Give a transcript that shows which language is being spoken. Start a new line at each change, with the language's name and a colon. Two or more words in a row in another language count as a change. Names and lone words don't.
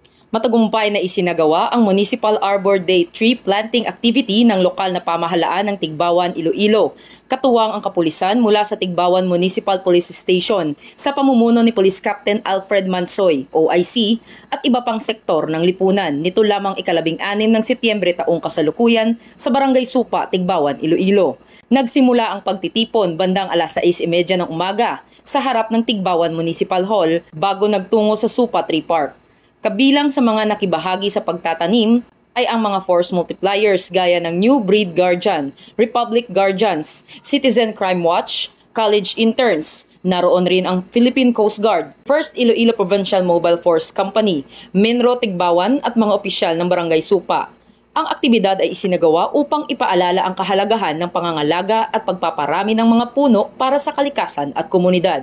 Filipino: Matagumpay na isinagawa ang Municipal Arbor Day
English: tree planting activity
Filipino: ng lokal na pamahalaan ng Tigbawan, Iloilo. Katuwang ang kapulisan mula sa Tigbawan Municipal Police Station sa pamumuno ni Police Captain Alfred Mansoy, OIC, at iba pang sektor ng lipunan. Nito lamang 16 ng Setyembre taong kasalukuyan sa Barangay Supa, Tigbawan, Iloilo. Nagsimula ang pagtitipon bandang alas 6:30 ng umaga sa harap ng Tigbawan Municipal Hall bago nagtungo sa Supa Tree Park. Kabilang sa mga nakibahagi sa pagtatanim ay ang mga
English: force multipliers
Filipino: gaya ng New Breed Guardian, Republic Guardians, Citizen Crime Watch,
English: college interns.
Filipino: Naroon rin ang Philippine Coast Guard, First Iloilo Provincial Mobile Force Company, Minro Tigbawan at mga opisyal ng Barangay Supa. Ang aktibidad ay isinagawa upang ipaalala ang kahalagahan ng pangangalaga at pagpaparami ng mga puno para sa kalikasan at komunidad.